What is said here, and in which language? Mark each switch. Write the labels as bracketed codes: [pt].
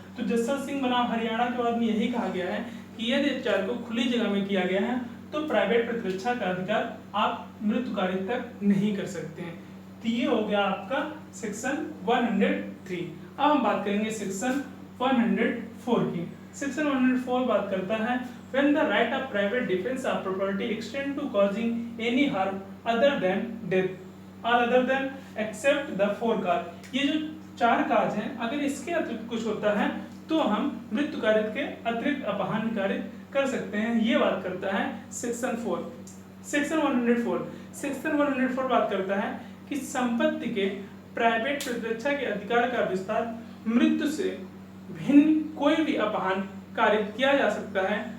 [hi] तो जस्सा सिंह बनाम हरियाणा के बाद में यही कहा गया है कि यदि अत्याचार को खुली जगह में किया गया है तो प्राइवेट प्रतिरक्षा का अधिकार आप मृत्यु कारित तक नहीं कर सकते हैं। तो ये हो गया आपका सेक्शन 103। अब हम बात करेंगे सेक्शन 104 की। सेक्शन 104 बात करता है [en] when the right of private defense of property extend to causing any harm other than death or other than except the four cause। [hi] ये जो 4 काज हैं, अगर इसके अतिरिक्त कुछ होता है तो हम मृत्यु कारित के अतिरिक्त अपहान कारित कर सकते हैं। ये बात करता है सेक्शन 4। सेक्शन 104 बात करता है कि संपत्ति के प्राइवेट प्रतिरक्षा के अधिकार का विस्तार मृत्यु से भिन्न कोई भी अपहान कारित किया जा सकता है।